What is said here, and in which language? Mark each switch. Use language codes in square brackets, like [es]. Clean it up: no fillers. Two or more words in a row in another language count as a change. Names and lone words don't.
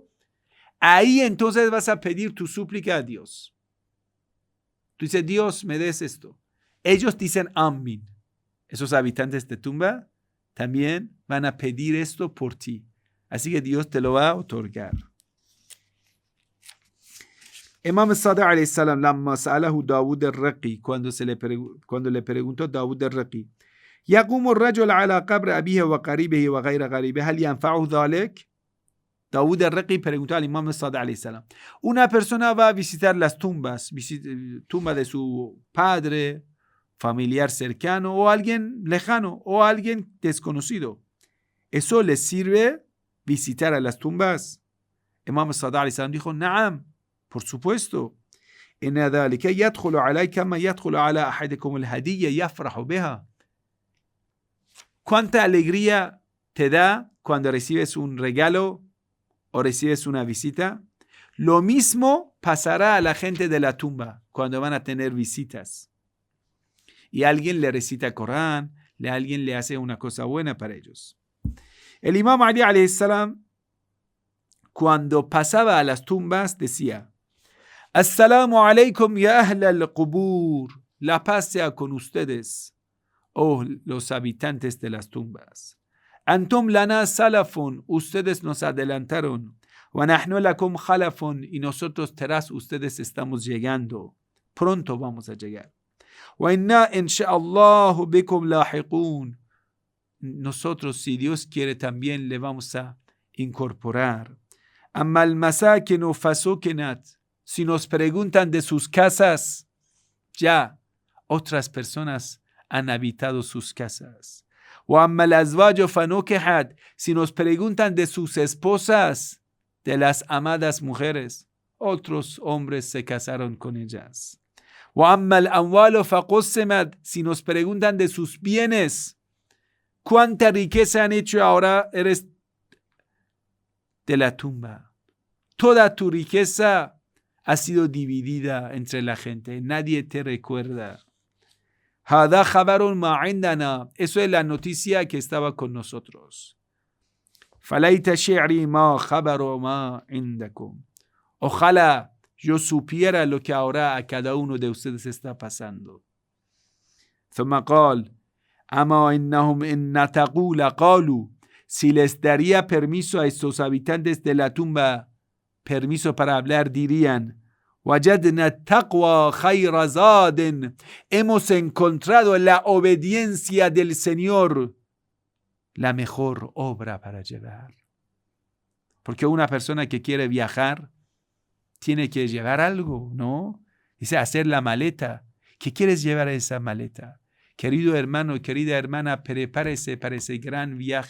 [es] Ahí entonces vas a pedir tu súplica a Dios. Tú dices: Dios, me des esto. Ellos dicen amén. Esos habitantes de tumba también van a pedir esto por ti. Así que Dios te lo va a otorgar. [ar] إمام صادق عليه السلام، لما سأله داود الرقي, [es] cuando le preguntó Dawud al-Raqi: [ar] يقوم الرجل على قبر أبيه وقريبه وغير قريبه هل ينفعه ذلك؟ [es] Dawud al-Raqi preguntó al Imam Sadiq [ar] عليه السلام: [es] una persona va a visitar las tumbas, tumba de su padre, familiar cercano, o alguien lejano, o alguien desconocido. ¿Eso le sirve visitar a las tumbas? Imam Sadiq [ar] عليه السلام [es] dijo: Naam, por supuesto. [ar] إن ذلك يدخل علي كما يدخل على أحدكم الهدية يفرح بها. [es] ¿Cuánta alegría te da cuando recibes un regalo o recibes una visita? Lo mismo pasará a la gente de la tumba cuando van a tener visitas. Y alguien le recita Corán, alguien le hace una cosa buena para ellos. El Imam Ali [ar] عليه السلام, [es] cuando pasaba a las tumbas, decía: [ar] السلام عليكم يا أهل القبور. [es] La paz sea con ustedes, oh los habitantes de las tumbas. [ar] أنتم لنا سلف, [es] ustedes nos adelantaron. [ar] ونحن لكم خلف, [es] y nosotros tras ustedes estamos llegando. Pronto vamos a llegar. [ar] وإنا إن شاء الله بكم لاحقون. [es] Nosotros, si Dios quiere, también le vamos a incorporar. [ar] أما المساكن فسكنت. [es] Si nos preguntan de sus casas, ya otras personas han habitado sus casas. [ar] أو أما الأزواج فنكحت. [es] Si nos preguntan de sus esposas, de las amadas mujeres, otros hombres se casaron con ellas. [ar] أو أما الأموال فقسمت. [es] Si nos preguntan de sus bienes, ¿cuánta riqueza han hecho ahora? Eres de la tumba. Toda tu riqueza ha sido dividida entre la gente. Nadie te recuerda. [ar] هذا خبر ما عندنا. [es] Eso es la noticia que estaba con nosotros. [ar] فليت شعري ما خبر ما عندكم. [es] Ojalá yo supiera lo que ahora a cada uno de ustedes está pasando. [ar] ثم قال: أما إنهم إن نطقوا لقالوا. [es] Si les daría permiso a estos habitantes de la tumba, permiso para hablar, dirían: [ar] وجدنا التقوى خير زاد. [es] Hemos encontrado la obediencia del Señor, la mejor obra para llevar. Porque una persona que quiere viajar tiene que llevar algo, ¿no? Dice, hacer la maleta. ¿Qué quieres llevar a esa maleta? Querido hermano, querida hermana, prepárese para ese gran viaje.